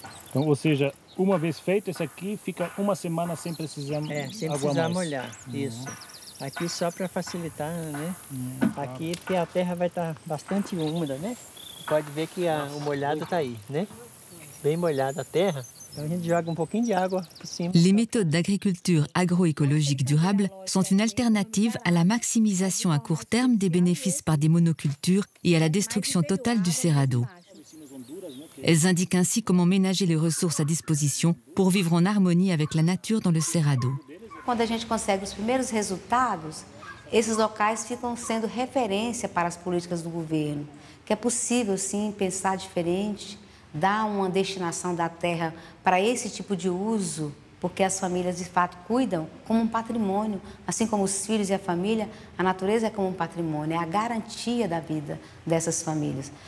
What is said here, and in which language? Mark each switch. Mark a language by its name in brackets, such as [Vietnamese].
[Portuguese] Então, ou seja, uma vez feito isso aqui, fica uma semana sem precisar sem água precisar mais. molhar, isso. Aqui só para facilitar, né? Aqui porque a terra vai estar bastante úmida, né? Pode ver que o molhado está aí, né? Bem molhada a terra. Então a gente joga um pouquinho de água por cima. [French] Les méthodes d'agriculture agroécologique durable sont une alternative à la maximisation à court terme des bénéfices par des monocultures et à la destruction totale du Cerrado. Elles indiquent ainsi comment ménager les ressources à disposition pour vivre en harmonie avec la nature dans le Cerrado. [Portuguese] Quando a gente consegue os primeiros resultados, esses locais ficam sendo referência para as políticas do governo, que é possível, sim, pensar diferente, dar uma destinação da terra para esse tipo de uso, porque as famílias, de fato, cuidam como um patrimônio, assim como os filhos e a família, a natureza é como um patrimônio, é a garantia da vida dessas famílias.